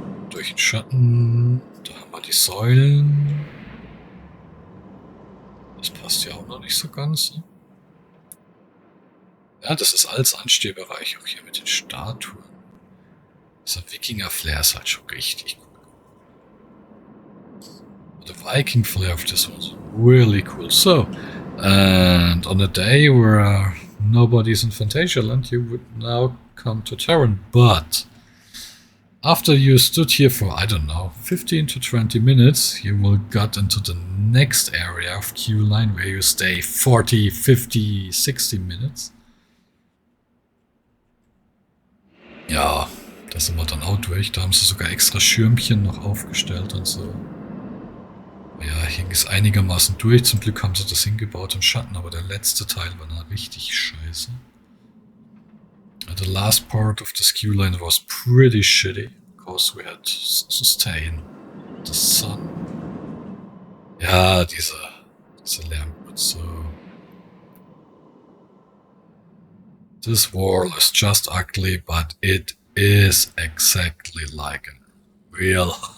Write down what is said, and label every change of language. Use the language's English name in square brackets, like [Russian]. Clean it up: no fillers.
[German] Durch den Schatten. Da haben wir die Säulen. Das passt ja auch noch nicht so ganz. Ne? Ja, das ist alles Anstehbereich, auch hier mit den Statuen. So Wikinger-Flair ist halt schon richtig cool. [English] The Viking flair of this one's really cool. So, and on a day where nobody's in Phantasialand, you would now come to Terran. But after you stood here for, I don't know, 15 to 20 minutes, you will get into the next area of Q-Line where you stay 40, 50, 60 minutes. [German] Ja, da sind wir dann auch durch. Da haben sie sogar extra Schirmchen noch aufgestellt und so. Ja, hing es einigermaßen durch. Zum Glück haben sie das hingebaut im Schatten, aber der letzte Teil war dann richtig scheiße. [English] The last part of the skew line was pretty shitty, because we had to stay in the sun. [German] Ja, diese Lärmputze. [English] This wall is just ugly, but it is exactly like a real.